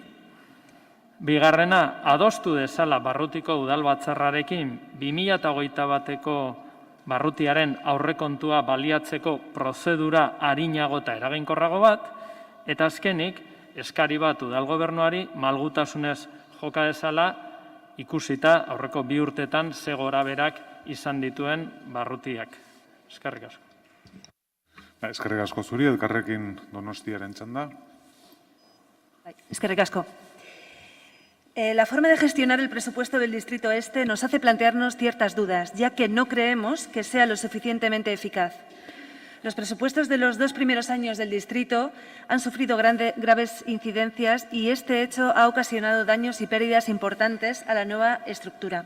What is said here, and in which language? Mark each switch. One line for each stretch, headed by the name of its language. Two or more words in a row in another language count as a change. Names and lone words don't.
Basque: Bigarrena, adostu dezala barrutiko udal batzarrarekin 2021ko barrutiaren aurrekontua baliatzeko prozedura arinago eta eraginkorrago bat, eta azkenik, eskari bat udal gobernuari malgutasunez joka dezala ikusita aurreko 2 urtetan ze gorabeherak izan dituen barrutiak. Eskerrik asko. Eskerrik asko zuri, Elkarrekin Donostiaren txanda. Eskerrik asko.
Spanish: La forma de gestionar el presupuesto del Distrito Este nos hace plantearnos ciertas dudas, ya que no creemos que sea lo suficientemente eficaz. Los presupuestos de los 2 primeros años del distrito han sufrido graves incidencias y este hecho ha ocasionado daños y pérdidas importantes a la nueva estructura.